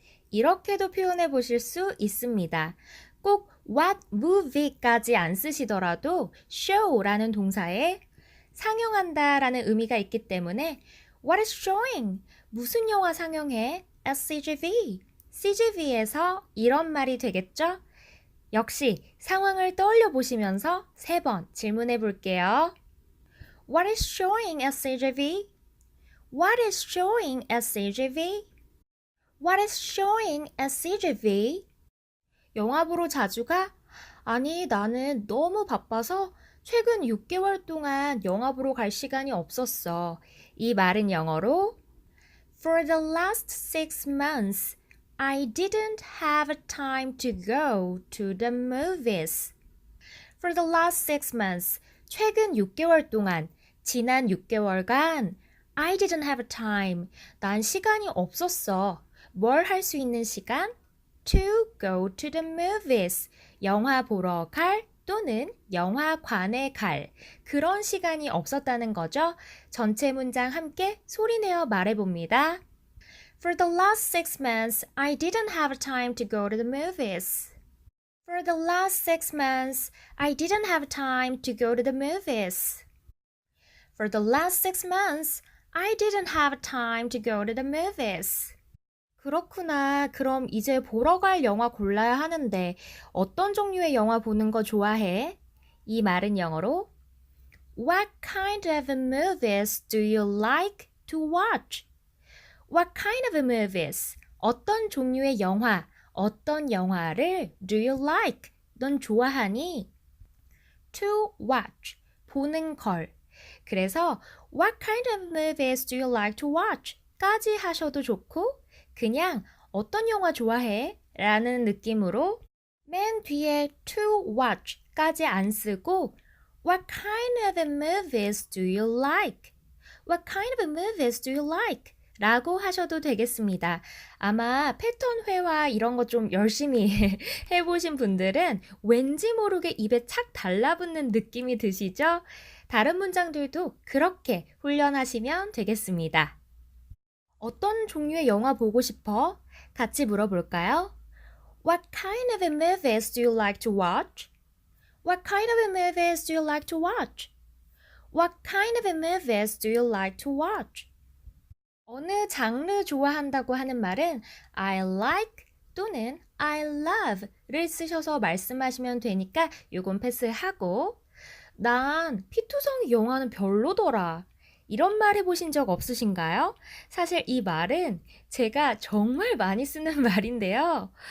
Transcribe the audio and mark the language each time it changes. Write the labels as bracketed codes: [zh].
[ko] 이렇게도 표현해 보실 수 있습니다. 꼭 what movie까지 안 쓰시더라도 show라는 동사에 상영한다 라는 의미가 있기 때문에 [en] What is showing? [ko] 무슨 영화 상영해? [en] At CGV. [ko] CGV에서 이런 말이 되겠죠? 역시 상황을 떠올려 보시면서 3번 질문해 볼게요. [en] What is showing at CGV? What is showing at CGV? What is showing at CGV? [ko] 영화 보러 자주 가? 아니, 나는 너무 바빠서 최근 6개월 동안 영화 보러 갈 시간이 없었어. 이 말은 영어로 [en] For the last 6 months, I didn't have time to go to the movies. For the last 6 months, [ko] 최근 6개월 동안, 지난 6개월간 [en] I didn't have time. [ko] 난 시간이 없었어. 뭘 할 수 있는 시간? [en] To go to the movies. [ko] 영화 보러 갈 또는 영화관에 갈 그런 시간이 없었다는 거죠. 전체 문장 함께 소리내어 말해봅니다. [en] For the last 6 months, I didn't have time to go to the movies. For the last 6 months, I didn't have time to go to the movies. For the last 6 months, I didn't have time to go to the movies. [ko] 그렇구나. 그럼 이제 보러 갈 영화 골라야 하는데 어떤 종류의 영화 보는 거 좋아해? 이 말은 영어로 [en] What kind of movies do you like to watch? What kind of movies? [ko] 어떤 종류의 영화, 어떤 영화를 [en] do you like? [ko] 넌 좋아하니? [en] To watch, [ko] 보는 걸. [en] 그래서 What kind of movies do you like to watch? [ko] 까지 하셔도 좋고 그냥 어떤 영화 좋아해? 라는 느낌으로 맨 뒤에 to watch까지 안 쓰고 [en] What kind of movies do you like? What kind of movies do you like? [ko] 라고 하셔도 되겠습니다. 아마 패턴 회화 이런 거 좀 열심히 해보신 분들은 왠지 모르게 입에 착 달라붙는 느낌이 드시죠? 다른 문장들도 그렇게 훈련하시면 되겠습니다. 어떤 종류의 영화 보고 싶어? 같이 물어볼까요? [en] What kind of movies do you like to watch? What kind of movies do you like to watch? What kind of movies do you like to watch? [ko] 어느 장르 좋아한다고 하는 말은 I like 또는 I love를 쓰셔서 말씀하시면 되니까 요건 패스하고 난 피투성 영화는 별로더라. 이런 말 해보신 적 없으신가요? 사실 이 말은 제가 정말 많이 쓰는 말인데요.